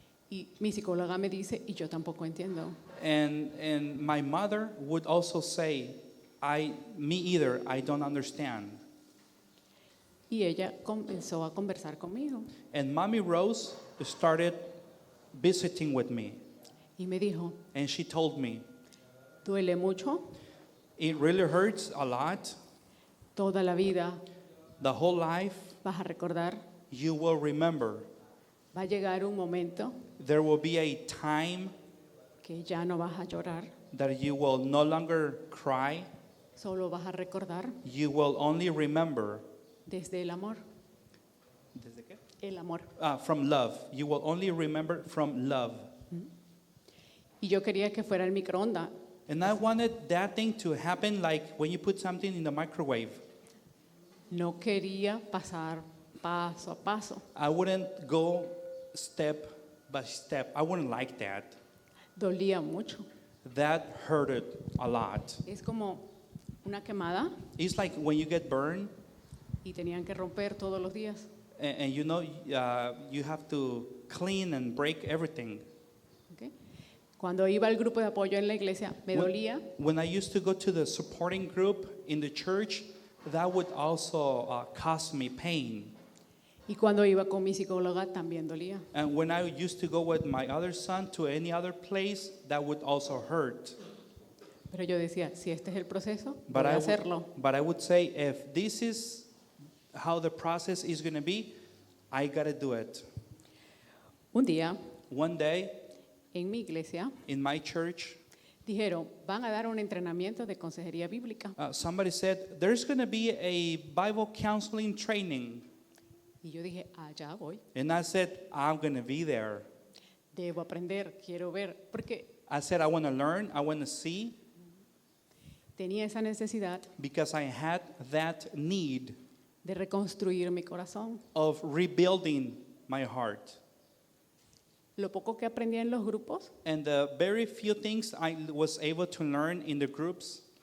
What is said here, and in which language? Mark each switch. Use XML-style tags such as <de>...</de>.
<es>Y mi psicóloga me dice, y yo tampoco entiendo.</es> <en>And my mother would also say, me either, I don't understand.</en> <es>y ella comenzó a conversar conmigo</es> <en>And Mommy Rose started visiting with me.</en> <es>y me dijo,</es> <en>And she told me,</en> <es>duele mucho,</es> <en>it really hurts a lot.</en> <es>toda la vida</es> <en>The whole life,</en> <es>vas a recordar,</es> <en>you will remember.</en> <es>va a llegar un momento</es> <en>There will be a time</en> <es>que ya no vas a llorar,</es> <en>that you will no longer cry.</en> <es>solo vas a recordar</es> <en>You will only remember.</en> <es>desde el amor, ¿Desde qué? el amor.</es> <en>From love. You will only remember from love.</en> <es>Y yo quería que fuera el microondas.</es> <en>And I wanted that thing to happen like when you put something in the microwave.</en> <es>No quería pasar paso a paso.</es> <en>I wouldn't go step by step. I wouldn't like that.</en> <es>Dolía mucho.</es> <en>That hurted a lot.</en> <es>Es como una quemada</es> <en>It's like when you get burned</en> <es>y tenían que romper todos los días.</es> <en>and you know you have to clean and break everything. ¿Ok?</en> <es>Cuando iba al grupo de apoyo en la iglesia, me dolía</es> <en>When I used to go to the supporting group in the church, that would also cause me pain.</en> <es>y cuando iba con mi psicóloga también dolía.</es> <en>And when I used to go with my other son to any other place, that would also hurt.</en> <es>Pero yo decía, si este es el proceso,</es> <en>But</en> <es>voy a</es> <en>I,</en> <es>hacerlo.</es> <en>but I would say, if this is how the process is going to be, I got to do it.</en> <es>Un día,</es> <en>One day</en> <es>en mi iglesia,</es> <en>in my church,</en> <es>dijeron, van a dar un entrenamiento de consejería bíblica.</es> <en>somebody said, there's going to be a Bible counseling training.</en> <es>Y yo dije, allá voy.</es> <en>And I said, I'm going to be there.</en> <es>Debo aprender, quiero ver. Porque</es> <en>I said, I want to learn, I want to see,</en> <es>tenía esa necesidad</es> <en>because I had that need</en> <es>de reconstruir mi corazón.</es> <en>of rebuilding my heart.</en> <es>Lo poco que aprendí en los grupos,</es> <en>And the very few things I was able to learn in the groups,</en>